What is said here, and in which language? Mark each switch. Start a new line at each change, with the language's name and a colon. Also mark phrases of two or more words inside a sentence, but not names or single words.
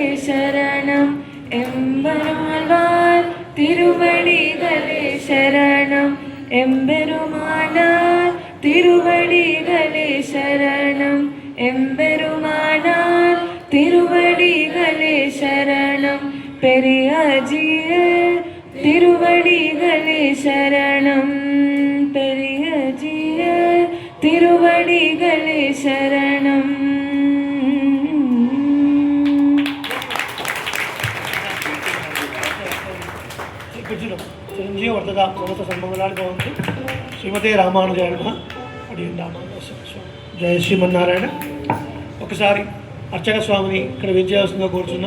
Tamil: சரணம் எம்பெருமானார் திருவடிகளே சரணம் எம்பெருமானார் திருவடிகளே சரணம் எம்பெருமானார் திருவடிகளே சரணம் பெரியஜியர் திருவடிகளே சரணம் பெரியஜியர் திருவடிகளே சரணம்.
Telugu: చిరంజీవి వర్ధదా సమస్త సన్మంగళాలు భవంతు.
Sanskrit: श्रीमते रामानुजाय नमः.
Telugu: అడిగిన రామానుజ జయ శ్రీమన్నారాయణ. ఒకసారి అర్చక స్వామిని ఇక్కడ విజయావసంగా కూర్చున్నాం.